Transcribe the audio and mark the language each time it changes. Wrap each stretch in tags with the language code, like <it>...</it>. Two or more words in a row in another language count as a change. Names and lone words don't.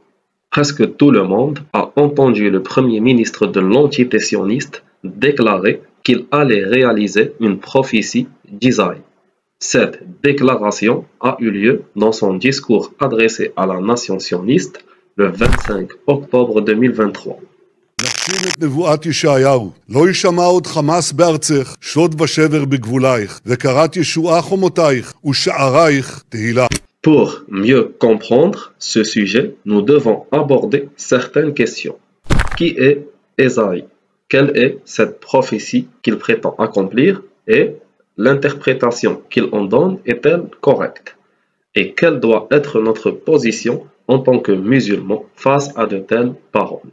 <fr>Presque tout le monde a entendu le premier ministre de l'entité sioniste déclarer qu'il allait réaliser une prophétie d'Isaïe. Cette déclaration a eu lieu dans son discours adressé à la nation sioniste le 25 octobre 2023.</fr> <he>נגשים את נבואת ישעיהו, לא יישמע עוד חמס בארצך, שוד ושבר בגבולייך, וקראת ישועה חומותייך, ושערייך תהילה.</he> <fr>Pour mieux comprendre ce sujet, nous devons aborder certaines questions. Qui est Ésaïe? Quelle est cette prophétie qu'il prétend accomplir? Et l'interprétation qu'il en donne est-elle correcte? Et quelle doit être notre position en tant que musulmans face à de telles paroles?</fr>